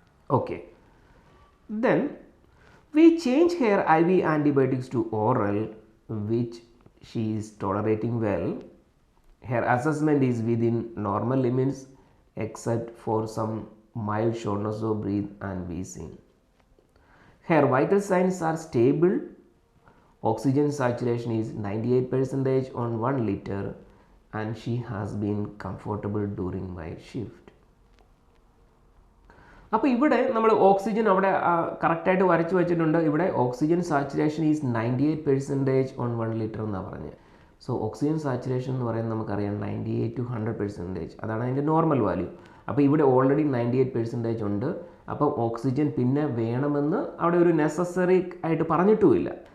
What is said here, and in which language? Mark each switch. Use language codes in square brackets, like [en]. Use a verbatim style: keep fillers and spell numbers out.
[en] Okay, then we change her I V antibiotics to oral which she is tolerating well. Her assessment is within normal limits except for some mild shortness of breath and wheezing. Her vital signs are stable. Oxygen saturation is ninety-eight percent on one liter and she has been comfortable during my shift. [ml] അപ്പോൾ ഇവിടെ നമ്മൾ oxygen അവിടെ കറക്റ്റായിട്ട് വരച്ചു വെച്ചിട്ടുണ്ട്. [en] ഇവിടെ oxygen saturation is ninety eight percentage on one litre [ml] എന്നാണ് പറഞ്ഞത്. സോ ഓക്സിജൻ സാച്ചുറേഷൻ എന്ന് പറയുന്നത് നമുക്കറിയാം ninety eight to hundred percentage, അതാണ് അതിൻ്റെ നോർമൽ വാല്യൂ. അപ്പോൾ ഇവിടെ ഓൾറെഡി നയൻറ്റി എയ്റ്റ് പെർസെൻറ്റേജ് ഉണ്ട്. അപ്പം ഓക്സിജൻ പിന്നെ വേണമെന്ന് അവിടെ ഒരു നെസസറി ആയിട്ട് പറഞ്ഞിട്ടുമില്ല.